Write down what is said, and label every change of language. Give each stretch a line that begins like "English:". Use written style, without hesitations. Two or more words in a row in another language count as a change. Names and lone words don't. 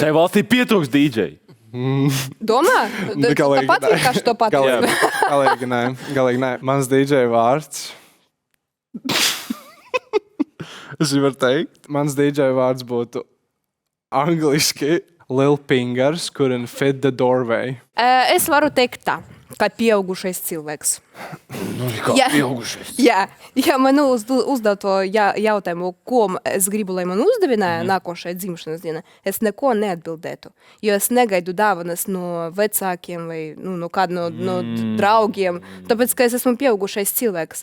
Latvian: Šai valstī pietrūks DJ. Domā? Galīgi Tāpat nē. vienkārši to patīk. Galīgi nē. Mans DJ vārds. Es varu teikt. Mans DJ vārds būtu angliski Lil Fingers,
English: couldn't fit the doorway.
Latvian: Es varu teikt tā, kā pieaugušais cilvēks. Kā pieaugušais. Jā, man uzdev to jautājumu, ko es gribu, lai man uzdevināja nākošajai dzimšanas dienai. Es neko neatbildētu, jo es negaidu dāvanas no vecākiem vai no kāda no draugiem, tāpēc, ka es esmu pieaugušais cilvēks.